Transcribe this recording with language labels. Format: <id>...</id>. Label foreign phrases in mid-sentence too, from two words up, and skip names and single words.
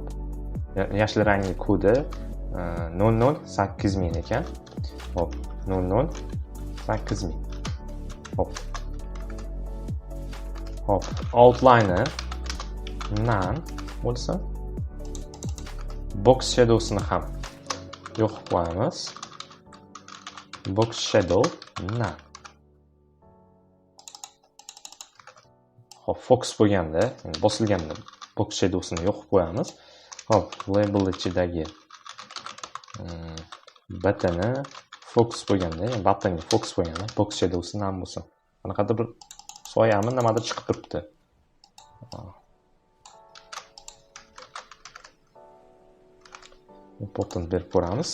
<uz>Yashil rangli kodi 008000 ekan. Hop, 008000. Hop. Hop,</uz> <en>outline none</en> <uz>bo'lsa,</uz> <en>box shadowsini</en> <uz>ham yo'q qo'yamiz.</uz> <en>Box shadow none.</en> <uz>Hop, focus bo'lganda, ya'ni bosilganda</uz> <en>box shadowsini</en> <uz>yo'q qo'yamiz. Hop, label ichidagi buttoni focus bo'lganda, ya'ni buttonga focus bo'lganda</uz> <en>box shadowsi none</en> <uz>bo'lsin. Qanaqadir bir soyami nimadir chiqib turibdi. Important berib ko'ramiz.</uz>